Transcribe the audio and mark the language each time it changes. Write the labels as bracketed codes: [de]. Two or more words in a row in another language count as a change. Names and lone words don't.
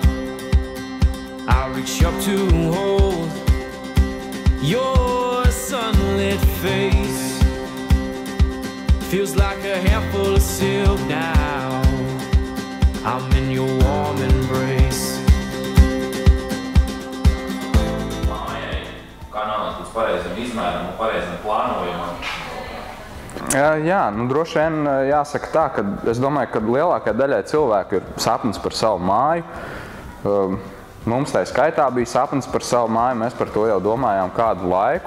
[en] I reach up to hold your sunlit face. Feels like a handful of silk now. I'm in your warm embrace. [lv] Kā nonākt līdz pareizam izmēram un pareizam plānojumam? Jā, droši vien jāsaka tā, ka es domāju, ka lielākajai daļai cilvēku ir sapnis par savu māju. Mums tā skaitā bija sapnis par savu māju, mēs par to jau domājām kādu laiku.